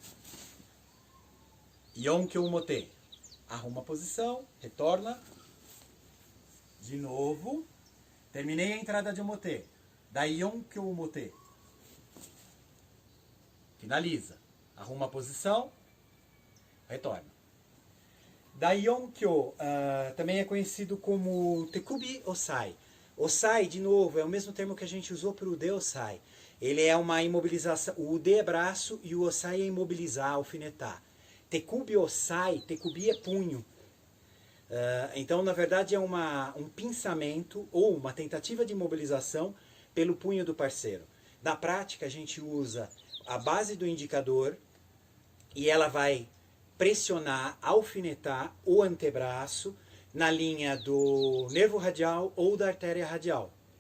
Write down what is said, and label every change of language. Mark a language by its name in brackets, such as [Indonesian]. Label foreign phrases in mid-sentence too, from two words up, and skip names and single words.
[Portuguese] Yonkyo Omote, arruma a posição, retorna, de novo, terminei a entrada de Omote, Dai-Yonkyo Omote, finaliza, arruma a posição, retorna. Dai-Yonkyo também é conhecido como Tekubi Osai. Osai, de novo, é o mesmo termo que a gente usou para o Ude Osai. Ele é uma imobilização, o Ude é braço e o Osai é imobilizar, alfinetar. Tekubi Osai, Tekubi é punho. Então, na verdade, é um pinçamento ou uma tentativa de imobilização pelo punho do parceiro. Na prática, a gente usa a base do indicador e ela vai pressionar, alfinetar o antebraço na linha do nervo radial ou da artéria radial.